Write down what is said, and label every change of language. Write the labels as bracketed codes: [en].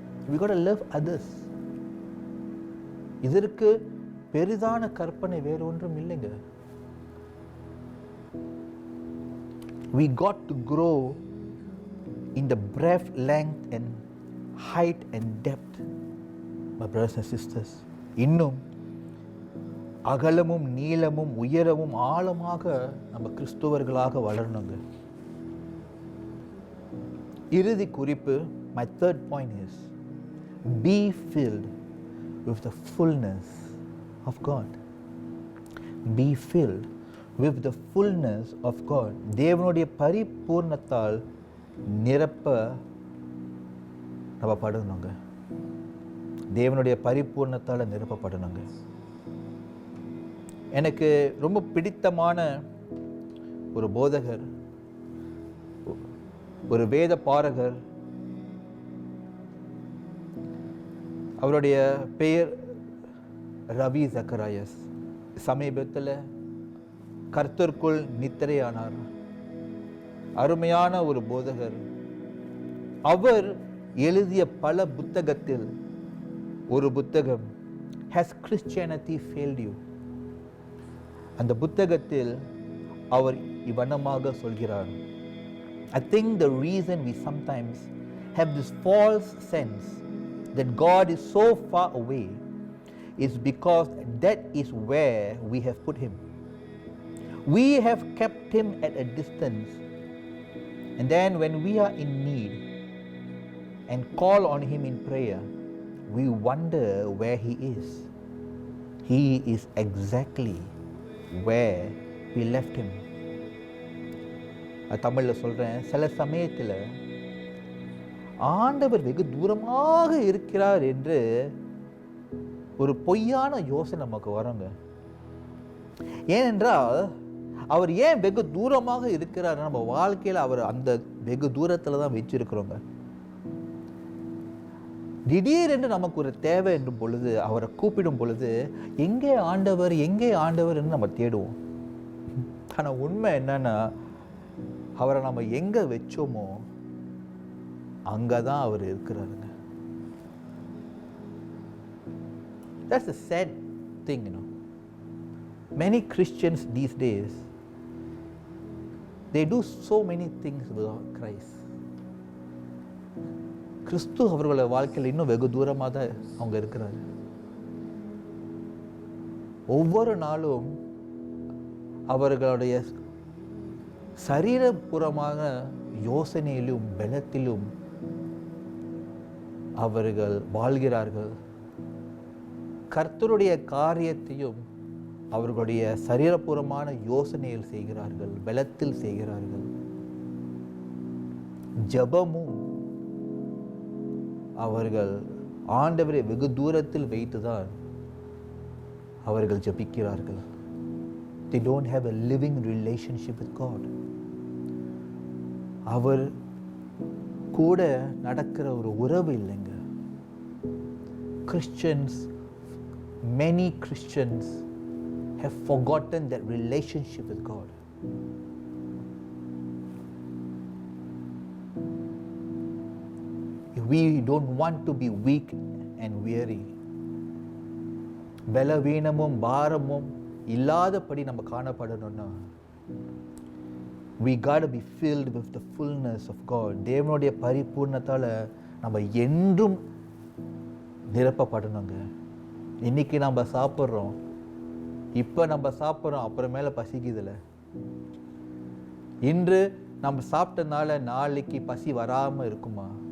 [en] We got to love others. [ta] இதற்கு பெரிதான கற்பனை வேறு ஒன்றும் இல்லைங்க. [en] We got to grow in the breadth, length and height and depth, my brothers and sisters. [ta] இன்னும் அகலமும் நீளமும் உயரமும் ஆழமாக நம்ம கிறிஸ்துவர்களாக வளரணுங்க. இறுதி குறிப்பு, [en] my third point is, be filled with the fullness of God. Be filled with the fullness of God. [ta] தேவனுடைய பரிபூர்ணத்தால் நிரப்ப நம்ம படணுங்க. தேவனுடைய பரிபூர்ணத்தால் நிரப்பப்படணுங்க. எனக்கு ரொம்ப பிடித்தமான ஒரு போதகர், ஒரு வேத பாரகர், அவருடைய பெயர் ரவி ஜக்கராயஸ். சமீபத்தில் கர்த்தருக்குள் நித்திரையானார். அருமையான ஒரு போதகர். அவர் எழுதிய பல புத்தகத்தில் ஒரு புத்தகம், Has Christianity Failed You? அந்த புத்தகத்தில் அவர் இவ்வண்ணமாக சொல்கிறார், [en] I think the reason we sometimes have this false sense that God is so far away is because that is where we have put Him. We have kept Him at a distance, and then when we are in need and call on Him in prayer, we wonder where He is. He is exactly where we left Him. [ta] தமிழில் சொல்கிறேன், சில சமயத்தில் ஆண்டவர் வெகு தூரமாக இருக்கிறார் என்று ஒரு பொய்யான யோசனை நமக்கு வருங்க. ஏனென்றால் அவர் ஏன் வெகு தூரமாக இருக்கிறார்? நம்ம வாழ்க்கையில் அவர் அந்த வெகு தூரத்தில் தான் வச்சிருக்கிறோங்க. திடீரென்று நமக்கு ஒரு தேவை என்னும் பொழுது, அவரை கூப்பிடும் பொழுது, எங்கே ஆண்டவர் எங்கே ஆண்டவர் என்று நம்ம தேடுவோம். ஆனால் உண்மை என்னன்னா, அவரை நம்ம எங்க வச்சோமோ அங்கதான் அவர் இருக்கிறாருங்க. [en] That's a sad thing, you know. Many Christians these days, they do so many things without Christ. [ta] கிறிஸ்து அவர்களோட வாழ்க்கையில் இன்னும் வெகு தூரமாக தான் அவங்க இருக்கிறாரு. ஒவ்வொரு நாளும் அவர்களுடைய சரீரபூர்வமான யோசனையிலும் பலத்திலும் அவர்கள் வாழ்கிறார்கள். கர்த்தருடைய காரியத்தையும் அவர்களுடைய சரீரபூர்வமான யோசனையில் செய்கிறார்கள், பலத்தில் செய்கிறார்கள். ஜெபமும் அவர்கள் ஆண்டவரை வெகு தூரத்தில் வைத்துதான் அவர்கள் ஜெபிக்கிறார்கள். [en] They don't have a living relationship with God. [ta] அவர் கூட நடக்கிற ஒரு உறவு இல்லைங்க. [en] Christians, many Christians have forgotten that relationship with God. We don't want to be weak and weary. [ta] பலவீனமும் பாரமும் இல்லாதபடி நம்ம காணப்படணும்னா [en] we got to be filled with the fullness of God. [ta] தேவனுடைய பரிபூர்ணத்தால நம்ம என்றும் நிரப்பப்படணுங்க. இன்னைக்கு நம்ம சாப்பிட்றோம், இப்போ நம்ம சாப்பிட்றோம், அப்புறமேல பசிக்குதுல. இன்று நம்ம சாப்பிட்டனால நாளைக்கு பசி வராமல் இருக்குமா?